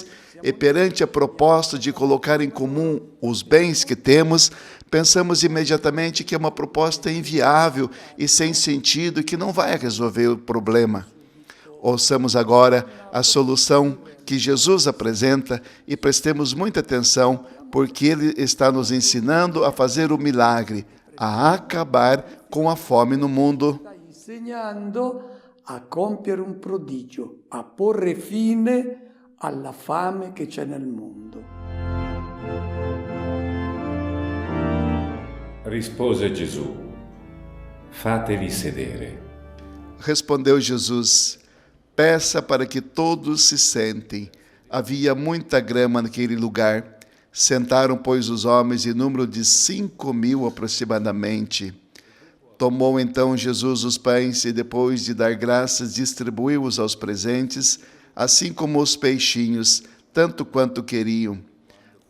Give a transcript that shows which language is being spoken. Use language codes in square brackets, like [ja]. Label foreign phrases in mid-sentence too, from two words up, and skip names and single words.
[pt] E perante a proposta de colocar em comum os bens que temos, pensamos imediatamente que é uma proposta inviável e sem sentido, que não vai resolver o problema. Ouçamos agora a solução que Jesus apresenta e prestemos muita atenção, porque Ele está nos ensinando a fazer o milagre, a acabar com a fome no mundo. [it] sta insegnando a compiere un prodigio, a porre fine alla fame che c'è nel mondo. Rispose Gesù: fatevi sedere. [pt] Respondeu Jesus: peça para que todos se sentem. Havia muita grama naquele lugar. Sentaram, pois, os homens em número de 5.000 aproximadamente. Tomou então Jesus os pães e, depois de dar graças, distribuiu-os aos presentes, assim como os peixinhos, tanto quanto queriam.